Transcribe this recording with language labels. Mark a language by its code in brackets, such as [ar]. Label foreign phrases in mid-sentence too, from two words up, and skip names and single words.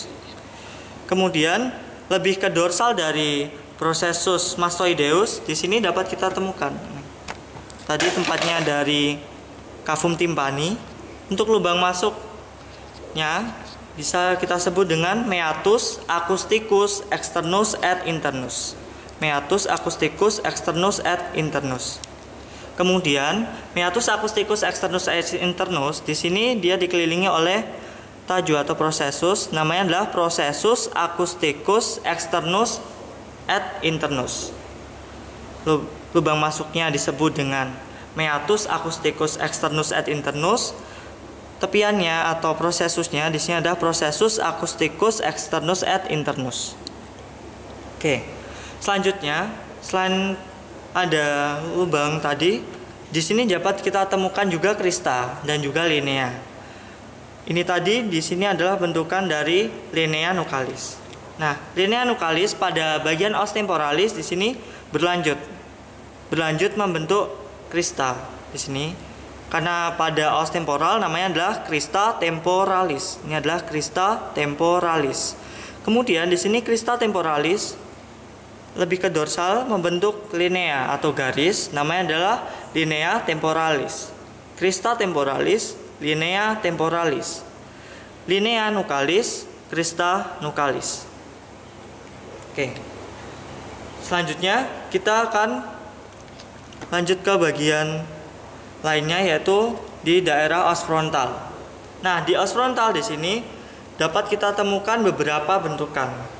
[id] Kemudian lebih ke dorsal dari [la] prosesus mastoideus, [id] di sini dapat kita temukan. Tadi tempatnya dari [la] cavum tympani. [id] Untuk lubang masuknya bisa kita sebut dengan [la] meatus acousticus externus et internus. Meatus acousticus externus et internus. [id] Kemudian [la] meatus acousticus externus et internus [id] di sini dia dikelilingi oleh taju atau prosesus, namanya adalah [la] prosesus acousticus externus et internus. [id] Lubang masuknya disebut dengan [la] meatus acousticus externus et internus. [id] Tepiannya atau prosesusnya di sini ada [la] prosesus acousticus externus et internus. [id] Oke. Selanjutnya, selain ada lubang tadi, di sini dapat kita temukan juga krista dan juga linea. Ini tadi di sini adalah bentukan dari [la] linea nuchalis. [id] Nah, [la] linea nuchalis [id] pada bagian [la] os temporalis [id] di sini berlanjut membentuk krista di sini. Karena pada os temporal namanya adalah [la] krista temporalis. [id] Ini adalah [la] krista temporalis. [id] Kemudian di sini [la] krista temporalis [id] lebih ke dorsal membentuk linea atau garis, namanya adalah [la] linea temporalis. Krista temporalis, linea temporalis. Linea nuchalis, krista nuchalis. [id] Oke. Selanjutnya kita akan lanjut ke bagian lainnya, yaitu di daerah [la] os frontal. [id] Nah, di [la] os frontal [id] di sini dapat kita temukan beberapa bentukan.